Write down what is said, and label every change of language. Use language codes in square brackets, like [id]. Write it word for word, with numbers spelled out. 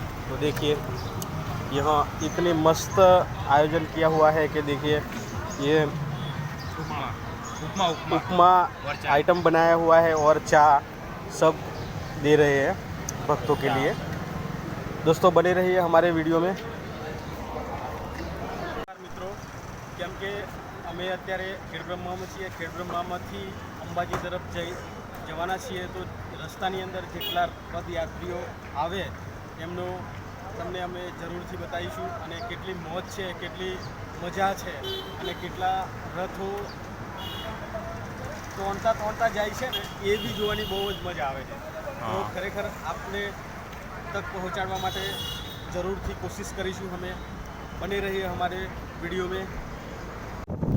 [hi] तो देखिए यहाँ इतने मस्त आयोजन किया हुआ है कि देखिए ये उपमा उपमा उपमा उपमा और चाय। आइटम बनाया हुआ है और चाय सब दे रहे हैं भक्तों के चाय। लिए। दोस्तों बने रहिए हमारे वीडियो में। [gu] મિત્રો કેમ કે અમે અત્યારે ખેડ બ્રહ્મામાં છીએ, ખેડ બ્રહ્મામાંથી અંબાજી તરફ જઈ જવાના છીએ, તો રસ્તાની અંદર જેટલા પદયાત્રીઓ આવે એમનો તમને અમે જરૂરથી બતાવીશું અને કેટલી મોજ છે, કેટલી મજા છે અને કેટલા રથો તોડતા તોડતા જાય છે ને એ બી જોવાની બહુ જ મજા આવે છે। તો હા. ખરેખર આપને તક પહોંચાડવા માટે જરૂરથી કોશિશ કરીશું અમે। [hi] બને રહીએ हमारे वीडियो में।